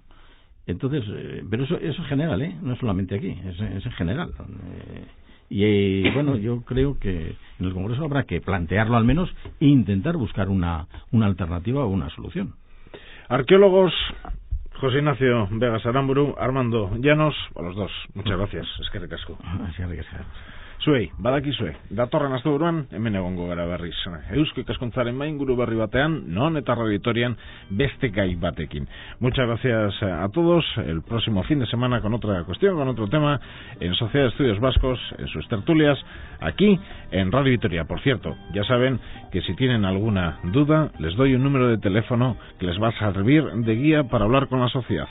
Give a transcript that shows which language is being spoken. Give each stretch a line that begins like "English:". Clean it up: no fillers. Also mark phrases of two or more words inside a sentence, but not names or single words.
Spanish: Entonces, pero eso es general, no es solamente aquí, es en general. Y bueno, yo creo que en el Congreso habrá que plantearlo al menos e intentar buscar una alternativa o una solución. Arqueólogos, José Ignacio Vegas Aramburu, Armando Llanos, a los dos, muchas gracias.
Basque: Eskerrik asko. Eskerrik asko. Zuei, badakizue, datorren asteburuan hemen egongo gara berriz. Eusko Ikaskuntzaren mainguru berri batean, non eta radioitorian beste gai batekin.
Spanish: Muchas gracias a todos. El próximo fin de semana con otra cuestión, con otro tema, en Sociedad de Estudios Vascos, en sus tertulias, aquí en Radio Vitoria. Por cierto, ya saben que si tienen alguna duda, les doy un número de teléfono que les va a servir de guía para hablar con la sociedad.